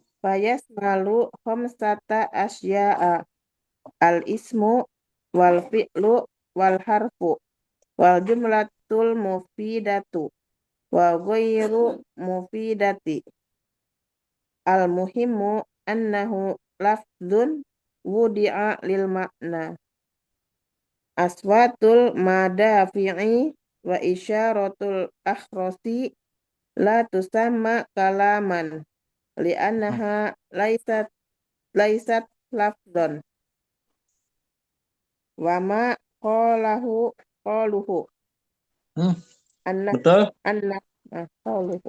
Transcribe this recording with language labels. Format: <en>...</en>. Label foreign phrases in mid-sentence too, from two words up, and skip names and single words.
<ar>فيشمل خمسة أشياء الاسم والفعل والحرف والجملة المفيدة وغير المفيدة. المهم أنه لفظ وضع للمعنى. أصوات المدافع وإشارات الأخرس لا تسمى كلاما لأنها ليست لفظا. وما قالوه hmm, anna betul. qaluhu</ar>